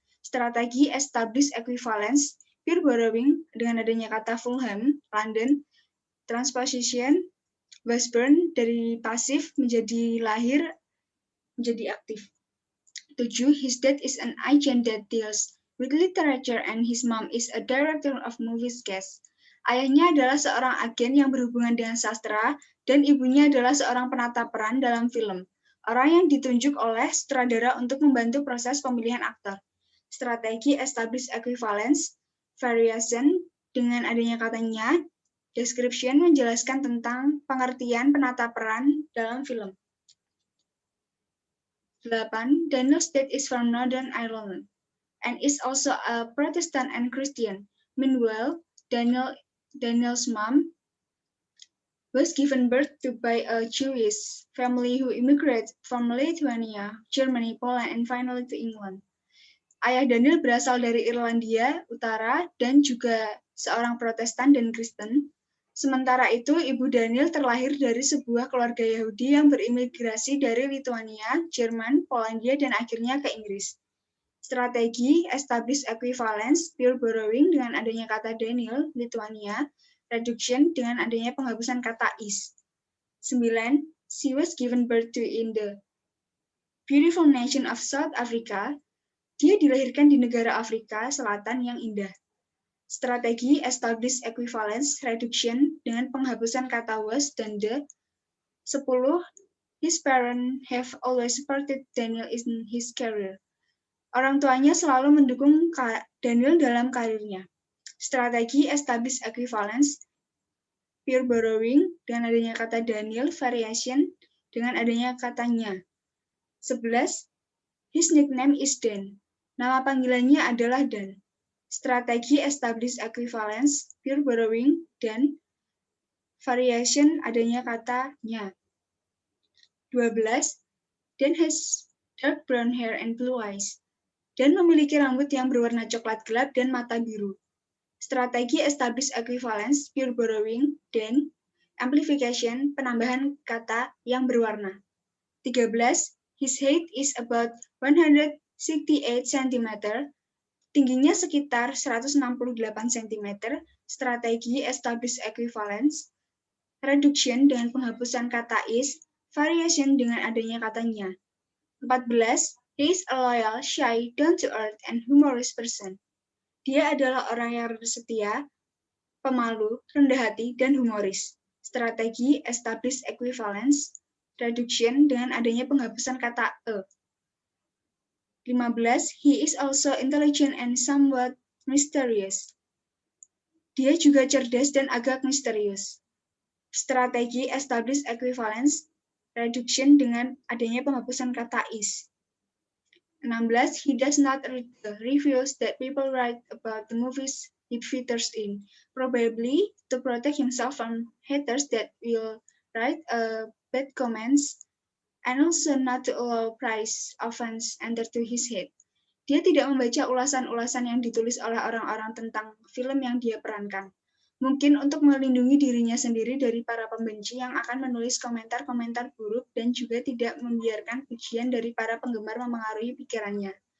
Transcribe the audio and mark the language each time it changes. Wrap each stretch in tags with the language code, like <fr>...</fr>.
<id>Strategi, establish equivalence, peer borrowing, dengan adanya kata Fulham, London, transposition, was born, dari pasif menjadi lahir, menjadi aktif. 7.</id> <en>His dad is an agent that deals with literature and his mom is a director of movies cast.</en> <id>Ayahnya adalah seorang agen yang berhubungan dengan sastra dan ibunya adalah seorang penata peran dalam film. Orang yang ditunjuk oleh sutradara untuk membantu proses pemilihan aktor. Strategi, establish equivalence, variation, dengan adanya katanya, description, menjelaskan tentang pengertian penata peran dalam film. 8.</id> <en>Daniel's dad is from Northern Ireland and is also a Protestant and Christian. Meanwhile, Daniel's mom was given birth to by a Jewish family who immigrated from Lithuania, Germany, Poland, and finally to England.</en> <id>Ayah Daniel berasal dari Irlandia Utara dan juga seorang Protestan dan Kristen. Sementara itu, ibu Daniel terlahir dari sebuah keluarga Yahudi yang berimigrasi dari Lithuania, Jerman, Polandia, dan akhirnya ke Inggris. Strategi establish equivalence, pure borrowing dengan adanya kata Daniel, Lithuania, reduction dengan adanya penghapusan kata is. 9.</id> <en>She was given birth to in the beautiful nation of South Africa.</en> <id>Dia dilahirkan di negara Afrika Selatan yang indah. Strategi establish equivalence, reduction dengan penghapusan kata was dan the. 10.</id> <en>His parents have always supported Daniel in his career.</en> <id>Orang tuanya selalu mendukung Daniel dalam karirnya. Strategi establish equivalence, pure borrowing dengan adanya kata Daniel, variation dengan adanya katanya. 11.</id> <en>His nickname is Dan.</en> <id>Nama panggilannya adalah Dan. Strategi establish equivalence, pure borrowing, dan variation adanya katanya. 12.</id> <en>Dan has dark brown hair and blue eyes.</en> <id>Dan memiliki rambut yang berwarna coklat gelap dan mata biru. Strategi establish equivalence, pure borrowing, dan amplification, penambahan kata yang berwarna. 13.</id> <en>His height is about 168 cm.</en> <id>Tingginya sekitar 168 cm. Strategi establish equivalence, reduction dengan penghapusan kata is, variation dengan adanya katanya. 14.</id> <en>He is a loyal, shy, down-to-earth, and humorous person.</en> <id>Dia adalah orang yang setia, pemalu, rendah hati, dan humoris. Strategi establish equivalence, reduction dengan adanya penghapusan kata e. 15.</id> <en>He is also intelligent and somewhat mysterious.</en> <id>Dia juga cerdas dan agak misterius. Strategi establish equivalence, reduction dengan adanya penghapusan kata is. 16.</id> <en>He does not read the reviews that people write about the movies he features in, probably to protect himself from haters that will write bad comments, and also not to allow price offense enter to his head.</en> <id>Dia tidak membaca ulasan-ulasan yang ditulis oleh orang-orang tentang film yang dia perankan. Mungkin untuk melindungi dirinya sendiri dari para pembenci yang akan menulis komentar-komentar buruk dan juga tidak membiarkan pujian dari para penggemar memengaruhi pikirannya.</id>